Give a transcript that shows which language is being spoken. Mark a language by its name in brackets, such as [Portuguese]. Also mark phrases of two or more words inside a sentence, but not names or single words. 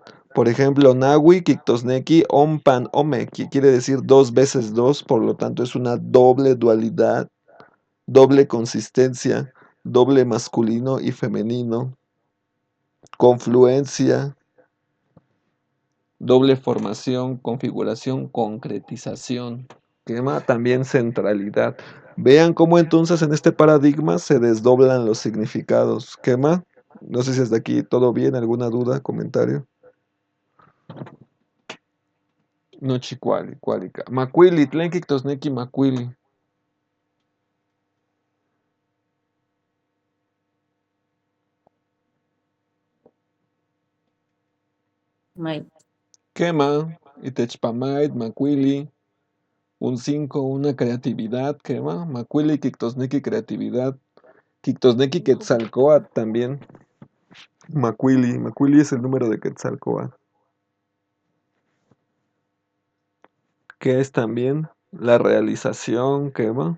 [Spanish] Por ejemplo, [Nahuatl languages] Nawi, Kiktosneki, Ompan, Ome, [Spanish] que quiere decir 2 veces 2, por lo tanto es una doble dualidad, doble consistencia, doble masculino y femenino, confluencia, doble formación, configuración, concretización. Quema también centralidad. Vean cómo entonces en este paradigma se desdoblan los significados. Quema. No sé si hasta aquí todo bien, alguna duda, comentario. [Nahuatl languages] No chicuali, cualica. Macuili, tlenkik tosneki macuili. May. Quema, itechpamait, macuili. [Spanish] Un 5, una creatividad, quema. [Nahuatl languages] Macuili, kictosneki, creatividad. Kictosneki, quetzalcoatl también. [Spanish] Macuili es el número de Quetzalcóatl. Que es también la realización, quema.